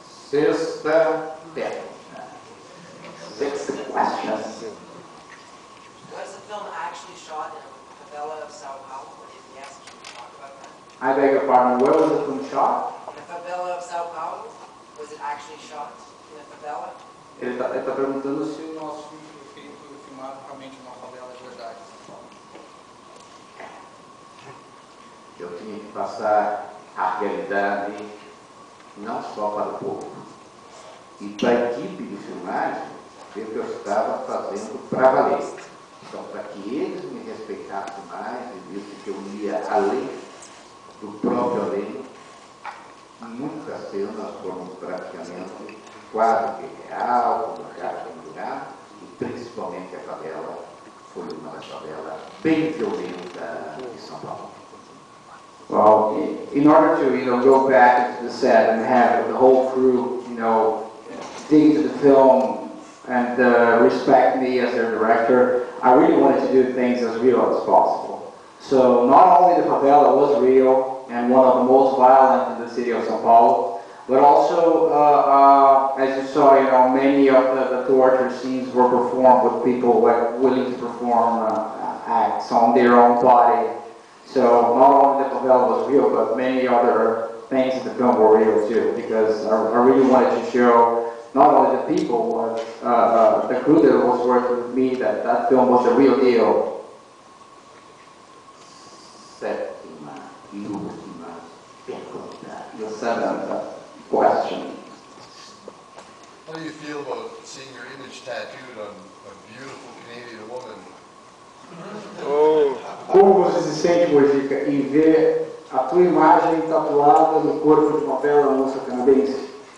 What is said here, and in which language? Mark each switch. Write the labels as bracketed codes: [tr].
[pt] Sexta pergunta. [en] Sixth question. Was the film actually shot in a favela of Sao Paulo? If yes, can you talk about that? I beg your pardon, where was the film shot? In the favela of Sao Paulo? Was it actually shot in a favela? [pt] Ele está perguntando se O nosso filme foi filmado realmente numa favela de verdade. Eu tinha que passar a realidade não só para o povo. E para a equipe de filmagem, ver que eu estava fazendo para valer. Então, para que eles me respeitassem mais e vissem que eu ia além do próprio além, muitas cenas foram praticamente quase que real, como a casa do lugar, e principalmente a favela foi uma das favelas bem violenta de São Paulo. [en] Well, in order to go back into the set and have the whole crew dig into the film and respect me as their director, I really wanted to do things as real as possible. So not only the favela was real and one of the most violent in the city of São Paulo, but also, as you saw, many of the torture scenes were performed with people willing to perform acts on their own body. So not only the favela was real, but many other things in the film were real too, because I really wanted to show not only the people, but the crew that was working with me that that film was the real deal. [pt] Sétima e última pergunta. [en] The seventh question. How do you feel about seeing your image tattooed on a beautiful Canadian woman? [pt] Como você se sente, Mojica, em ver a tua imagem tatuada no corpo de uma bela moça canadense?